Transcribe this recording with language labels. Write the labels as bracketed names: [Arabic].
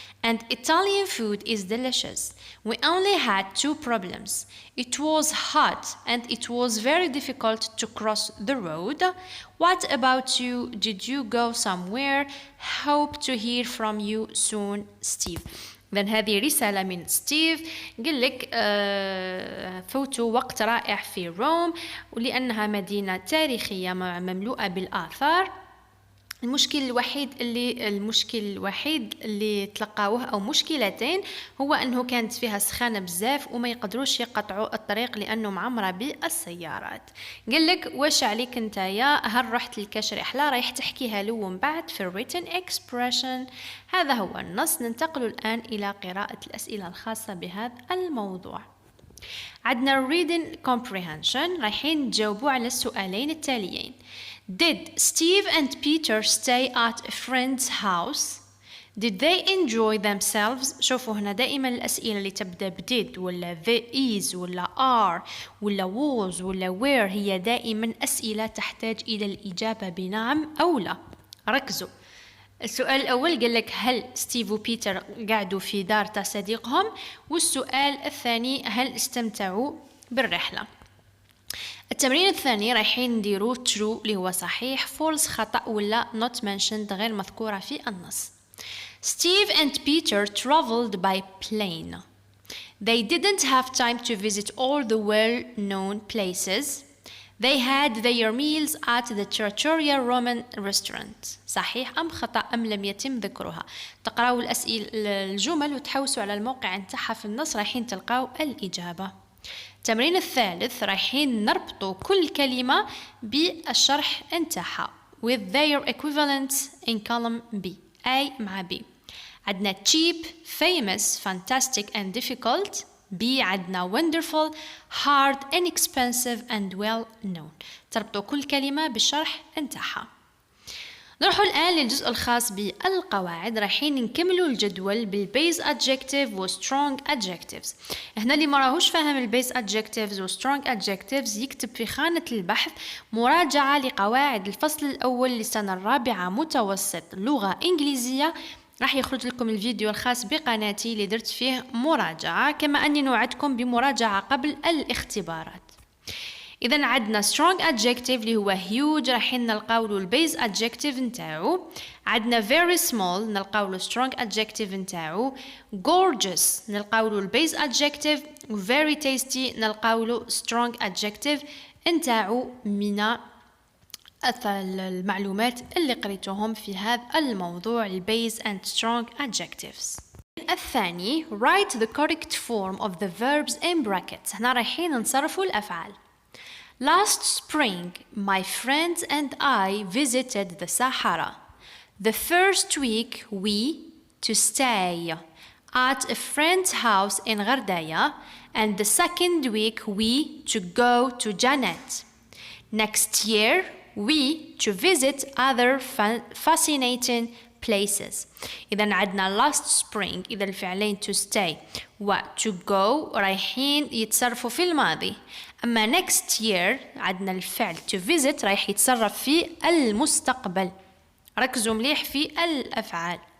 [English] And Italian food is delicious. We only had two problems. It was hot and it was very difficult to cross the road. What about you? Did you go somewhere? Hope to hear from you soon, Steve. [Arabic] إذن هذه رسالة من ستيف، قال لك فوتوا وقت رائع في روم، ولأنها مدينة تاريخية مملوءة بالآثار. المشكل الوحيد اللي تلقاوه او مشكلتين هو انه كانت فيها سخانه بزاف وما يقدروش يقطعوا الطريق لانه معمره بالسيارات. قال لك واش عليك نتايا؟ هل رحت لكاش رحله؟ رايح تحكيها له من بعد في written expression. هذا هو النص. ننتقل الان الى قراءه الاسئله الخاصه بهذا الموضوع. عندنا reading comprehension، رايحين نجاوبوا على السؤالين التاليين. [English] Did Steve and Peter stay at a friend's house? Did they enjoy themselves? [Arabic] شوفوا هنا دائما الأسئلة اللي تبدأ did ولا is ولا are ولا was ولا were هي دائما أسئلة تحتاج إلى الإجابة بنعم أو لا. ركزوا. السؤال الأول قال لك هل ستيف وبيتر قعدوا في دار صديقهم، والسؤال الثاني هل استمتعوا بالرحلة. التمرين الثاني رايحين نديرو true اللي هو صحيح، false خطأ ولا not mentioned غير مذكورة في النص. [English] Steve and Peter traveled by plane. They didn't have time to visit all the well-known places. They had their meals at the Trattoria Roman restaurant. [Arabic] صحيح أم خطأ أم لم يتم ذكرها؟ تقرأوا الجمل وتحوسوا على الموقع نتاعها في النص، رايحين تلقاو الإجابة. التمرين الثالث رايحين نربطوا كل كلمة بالشرح نتاعها [English] with their equivalents in column B. [Arabic] A مع B. عندنا [English] cheap, famous, fantastic and difficult. [Arabic] B عندنا [English] wonderful, hard, inexpensive and well known. [Arabic] تربطوا كل كلمة بالشرح نتاعها. نروحوا الآن للجزء الخاص بالقواعد. رايحين نكملوا الجدول بالبيز adjectives و strong adjectives. هنا اللي مراهوش فاهم البيز adjectives و strong adjectives يكتب في خانة البحث مراجعة لقواعد الفصل الأول للسنة الرابعة متوسط لغة إنجليزية. راح يخرج لكم الفيديو الخاص بقناتي اللي درت فيه مراجعة، كما أني نوعدكم بمراجعة قبل الاختبارات. إذا عندنا strong adjective اللي هو huge، رايحين نلقاو له البيز adjective نتاعو. عندنا very small نلقاو له strong adjective نتاعو. gorgeous نلقاو له البيز adjective. very tasty نلقاو له strong adjective نتاعو من المعلومات اللي قريتوهم في هذا الموضوع البيز and strong adjectives. [English] الثاني write the correct form of the verbs in brackets. [Arabic] هنا رايحين نصرفوا الأفعال. [English] Last spring, my friends and I visited the Sahara. The first week we to stay at a friend's house in Gardaya, and the second week we to go to Janet. Next year we to visit other fascinating places. [Arabic] إذا عندنا last spring، إذا الفعلين to stay و to go رايحين يتصرفوا في الماضي. أما next year عندنا الفعل to visit رايح يتصرف في المستقبل. ركزوا مليح في الأفعال.